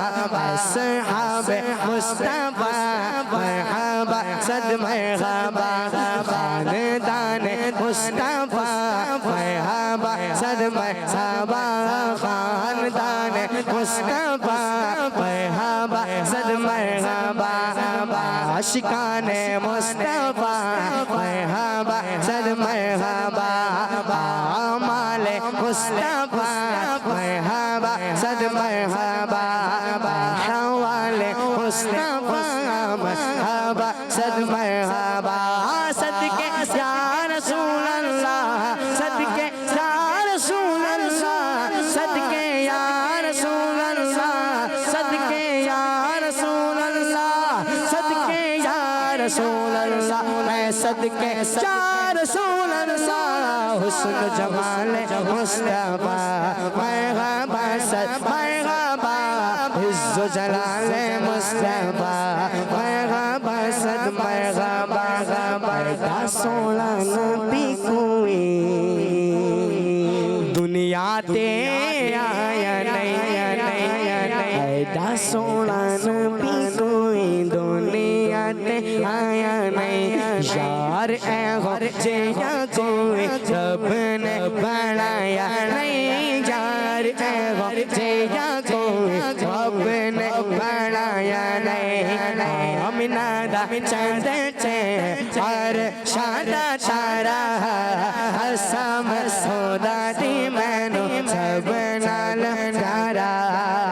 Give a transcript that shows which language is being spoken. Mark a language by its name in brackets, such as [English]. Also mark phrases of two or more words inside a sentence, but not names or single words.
[Urdu] اصحاب مصطفیٰ مرحبا صد مرحبا خاندان مصطفیٰ مرحبا صد مرحبا خاندان مصطفیٰ مرحبا صد مرحبا عاشقان مصطفیٰ مرحبا صد مرحبا اعمال مصطفیٰ مرحبا صد مرحبا حوال مصطفیٰ مرحبا صد مرحبا صدقے یا رسول اللہ صدقے یا رسول اللہ صدقے یا رسول اللہ صدقے یا رسول اللہ صدقے یا رسول اللہ میں صدقے یا رسول اللہ حسن جمال مصطفیٰ مرحبا صد مرحبا عز و جلال مصطفیٰ مرحبا صد مرحبا مرحبا [Punjabi] سولا نبی کوئی دنیا تے آیا نہیں ایڈا سونا نبی کوئی دنیا تے آیا نہیں یار اے ہو جیا کوئی رب نے بنایا نہیں یار اے ہو جیا کوئی رب نے بنایا نہیں امینہ دا چند اور شادہ چارہ حسام سودا دی مینو سب نال پیارا